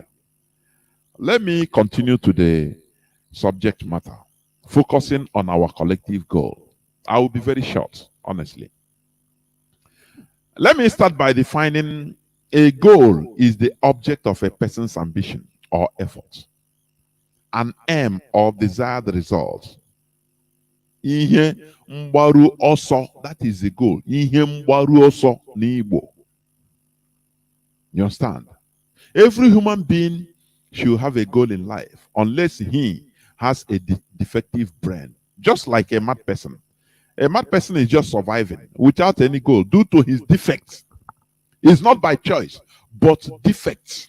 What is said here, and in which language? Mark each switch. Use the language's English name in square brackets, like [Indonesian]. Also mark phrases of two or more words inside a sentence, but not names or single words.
[English] Let me continue to the subject matter, focusing on our collective goal. I will be very short, honestly. Let me start by defining a goal is the object of a person's ambition or effort, an aim or desired result. [Igbo] Ihe mgbaru ọsọ, [English] that is the goal. [Igbo] Ihe mgbaru ọsọ n'Igbo. [English] You understand? Every human being should have a goal in life, unless he has a defective brain. Just like a mad person. A mad person is just surviving without any goal due to his defects. It's not by choice, but defects.